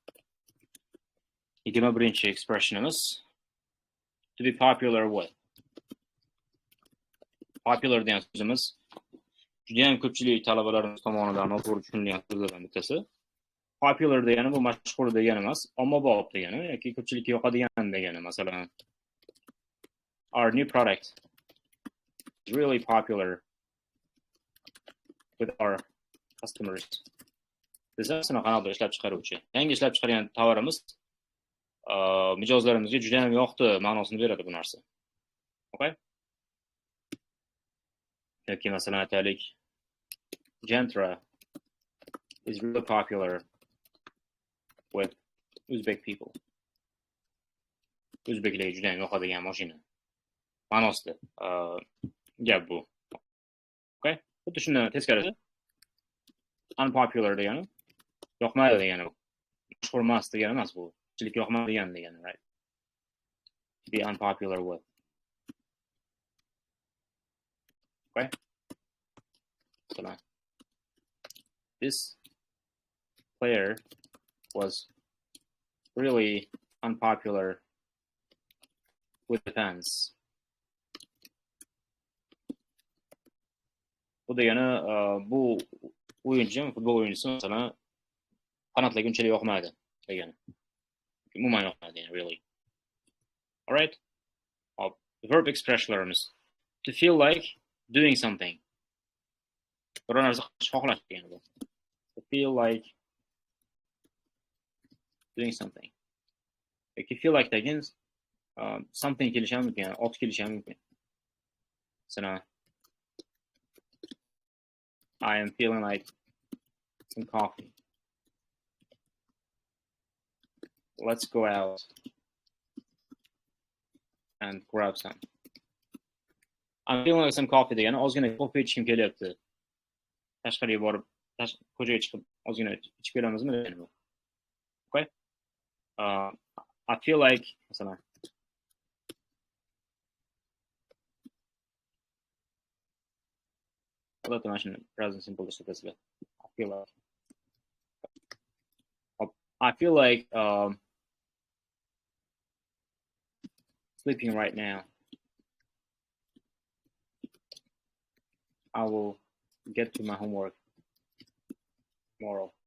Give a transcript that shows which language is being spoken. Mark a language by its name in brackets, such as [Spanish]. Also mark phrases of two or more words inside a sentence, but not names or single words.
[Uzbek] 21-chi expressionimiz [English] to be popular with. [Uzbek] Popular degan so'zimiz juda ham ko'pchilik talabalarimiz tomonidan noto'g'ri tushunilgan so'zlardan bittasi. Popular degani bu mashhur degani emas, ommabop degani yoki ko'pchilikka yoqadigan degani. Masalan, [English] our new product is really popular with our customers. [Uzbek] Desasini qanday ishlab chiqaruvchi. Yangi ishlab chiqargan tovarimiz mijozlarimizga juda ham yoqdi ma'nosini beradi bu narsa. [English] Okay? [Uzbek] Yoki masalan aytaylik, [English] Gentra is really popular with Uzbek people. [Uzbek] Uzbeklarga juda ham yoqadigan mashina. Ma'nosida gap bu. Okay? Xuddi shundan teskarisi unpopular degani yoqmaydi degani. Mashhur emas degani emas bu. Ko'pchilikka yoqmaydigan degani, [English] right? To be unpopular with. Okay? So this player was really unpopular with the fans. [Uzbek] Bu degani bu o'yinchi, futbol o'yinchisi masalan qanotlarga unchalik yoqmaydi degani. Umuman yoqmaydi degani, [English] really. All right? [Uzbek] Verb expressionlarimiz. [English] To feel like doing something. [Uzbek] Biror narsa xohlash degani bu. [English] To feel like doing something. If you feel like [Uzbek] degan something kelishi ham mumkin, ot kelishi ham mumkin. Masalan, [English] I am feeling like some coffee. Let's go out and grab some. I'm feeling like some coffee [Uzbek] degani ozgina kofe ichishim kelyapti. Tashqariga borib, ko'chaga chiqib ozgina ichib kelamizmi degani bu. Okay? [English] I feel like [Uzbek] masalan Odatda mana shuni [English] present simple [Uzbek] ishlatasizlar. [English] I feel like sleeping right now. I will get to my homework tomorrow.